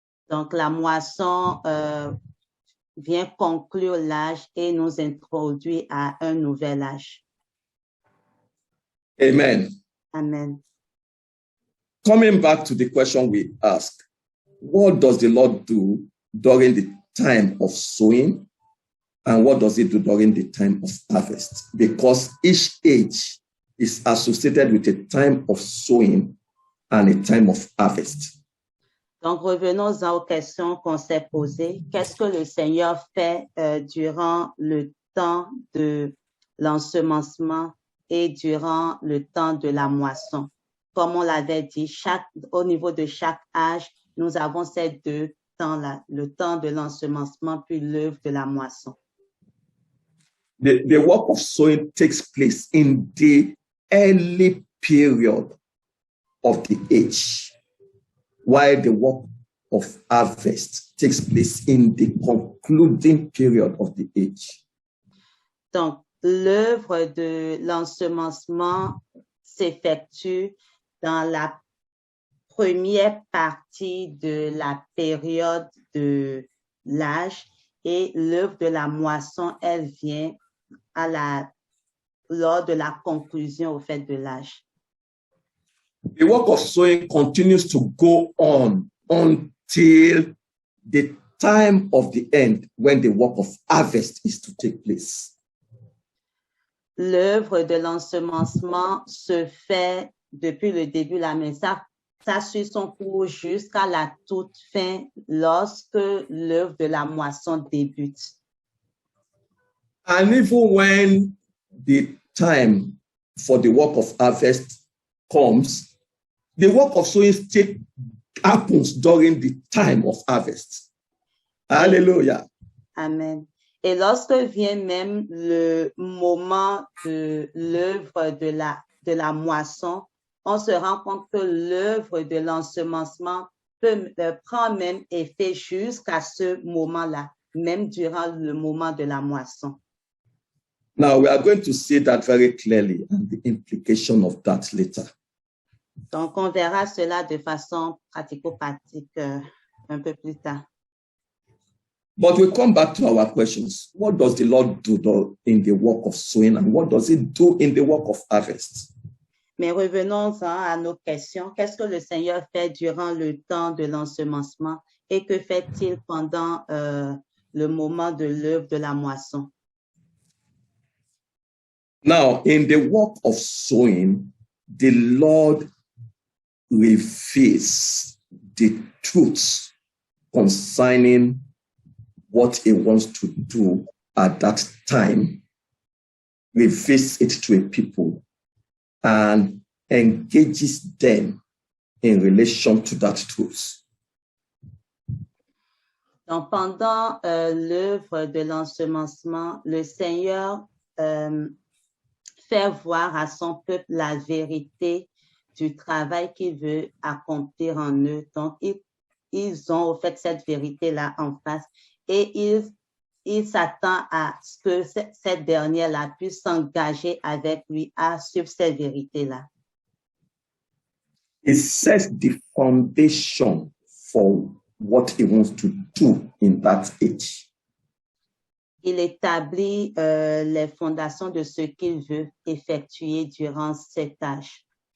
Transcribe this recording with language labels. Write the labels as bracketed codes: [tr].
[fr] Donc, la moisson vient conclure l'âge et nous introduit à un nouvel âge. Amen. Amen. [en] Coming back to the question we asked, what does the Lord do during the time of sowing, and what does he do during the time of harvest? Because each age is associated with a time of sowing and a time of harvest. [fr] Donc, revenons-en aux questions qu'on s'est posées. Qu'est-ce que le Seigneur fait durant le temps de l'ensemencement et durant le temps de la moisson? Comme on l'avait dit, au niveau de chaque âge, nous avons ces deux temps-là, le temps de l'ensemencement puis l'œuvre de la moisson. [en] The work of sowing takes place in the early period of the age, while the work of harvest takes place in the concluding period of the age. [fr] Donc, l'œuvre de l'ensemencement s'effectue dans la première partie de la période de l'âge et l'œuvre de la moisson, elle vient lors de la conclusion au fait de l'âge. [en] The work of sowing continues to go on until the time of the end when the work of harvest is to take place. [fr] L'œuvre de l'ensemencement se fait depuis le début, là, mais ça suit son cours jusqu'à la toute fin lorsque l'œuvre de la moisson débute. [en] And even when the time for the work of harvest comes, the work of sowing still happens during the time of harvest. Hallelujah. Amen. [fr] Et lorsque vient même le moment de l'œuvre de la moisson, on se rend compte que l'œuvre de l'ensemencement prend même effet jusqu'à ce moment-là, même durant le moment de la moisson. [en] Now we are going to see that very clearly and the implication of that later. [fr] Donc, on verra cela de façon pratico-pratique un peu plus tard. [en] But we come back to our questions. What does the Lord do in the work of sowing, and what does he do in the work of harvest? [fr] Mais revenons à nos questions. Qu'est-ce que le Seigneur fait durant le temps de l'ensemencement et que fait-il pendant le moment de l'œuvre de la moisson? [en] Now, in the work of sowing, the Lord reveals the truths concerning what he wants to do at that time, reveals it to a people, and engages them in relation to that truth. [fr] Donc, pendant l'œuvre de l'ensemencement, le Seigneur fait voir à son peuple la vérité du travail qu'il veut accomplir en eux. Donc, ils ont au fait cette vérité-là en face et il s'attend à ce que cette dernière-là puisse s'engager avec lui à suivre cette vérité-là. [en] It sets the foundation for what he wants to do in that age. [fr] Il établit les fondations de ce qu'il veut effectuer durant cet âge.